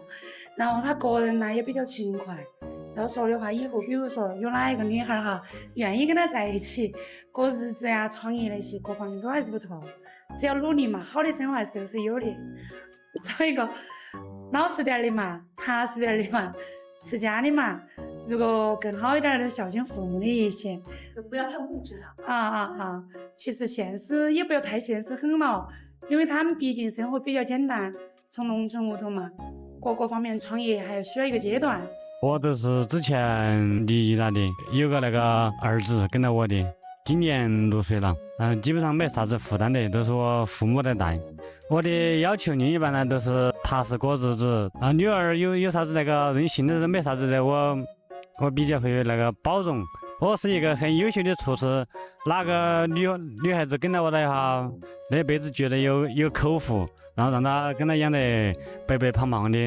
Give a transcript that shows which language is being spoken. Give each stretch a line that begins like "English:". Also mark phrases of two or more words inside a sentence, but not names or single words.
Chinese: 然後他個人呢也比較勤快。要說的話，以後比如說有哪一個女孩哈，願意跟他在一起過日子呀、創業那些各方面都還是不錯。只要努力嘛，好的生活還是都是有的。找一個老實點的嘛，踏實點的嘛，持家的嘛。如果更好一點的孝敬父母的一些，不要太物質了。其實現實也不要太現實很了，因為他們畢竟生活比較簡單，從農村屋頭嘛，各方面創業還需要一個階段。我都是之前離異了的，有個那個兒子跟着我的，今年6歲了，基本上沒啥子負擔的，都是我父母在帶。我的要求另一半呢都是踏實過日子，女兒有啥子那個任性的沒啥子的，我比較會那個包容。我是一個很優秀的廚師，哪個女孩子跟着我的話，那輩子覺得有口福，然後讓她跟她養得白白胖胖的。